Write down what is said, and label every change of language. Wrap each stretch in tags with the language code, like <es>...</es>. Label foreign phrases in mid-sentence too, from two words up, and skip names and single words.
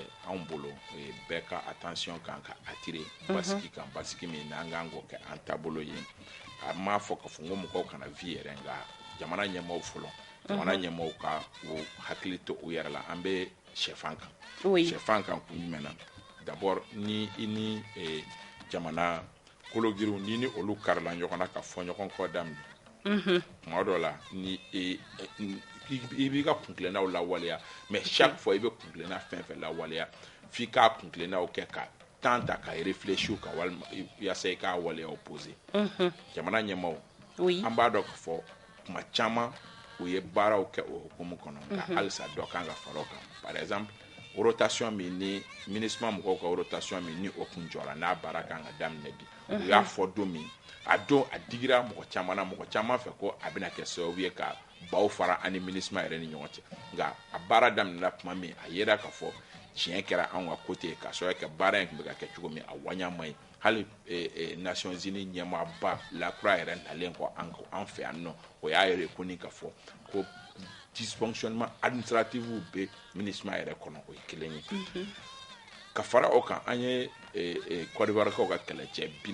<bm>anw bolo bɛɛ ka attention kan ka attirer basigi kan basigi min n'an kan k'o kɛ an taabolo ye a m'a fɔ k'a fɔ ko mɔgɔw kana vi yɛrɛ nka jamana ɲɛmɔgɔw fɔlɔ jamana ɲɛmɔgɔw ka o hakili to u yɛrɛ la an bɛ sɛfan kan sɛfan kan kun jumɛn na d'abord ni i ni jamana kologiriw ni olu karila ɲɔgɔn na ka fɔ ɲɔgɔn kɔ daminɛ tuma dɔ la ni i b'i ka kuntilennaw lawaleya</bm> <fr>mais chaque fois</fr> <bm>i bɛ kuntilenna fɛn fɛn lawaleya f'i k'a kuntilennaw kɛ ka temps ta ka réfléchir ka walima yaasa i k'a waleyaw poser jamana ɲɛmɔgɔw an b'a dɔn k'a fɔ tuma caman u ye baaraw kɛ o hukumu kɔnɔ nka halisa dɔ kan ka fara o kan</bm> <fr>par exemple</fr> <bm>rotation min ni MINUSMA mɔgɔw ka rotation min ni o kun jɔra n'a baara kan ka daminɛ bi u y'a fɔ don min a don a digira mɔgɔ caman fɛ ko a bɛna kɛ sababu ye ka baw fara ani MINUSMA yɛrɛ ni ɲɔgɔn cɛ nka a baara daminɛna tuma min a yera k'a fɔ tiɲɛ kɛra anw ka côté ka sɔrɔ kɛ baara in tun bɛ ka kɛ cogo min a waɲa man ɲi hali Nations Unies ɲɛmaaba lakura yɛrɛ nalen kɔ an fɛ yan nɔ o y'a yɛrɛ ko ni ka fɔ ko</bm> <fr>dysfonctionnement administratif</fr> <bm>bɛ MINUSMA yɛrɛ kɔnɔ o ye kelen ye ka fara o kan an ye Côte d'Ivoirekaw ka kɛlɛcɛ</bm>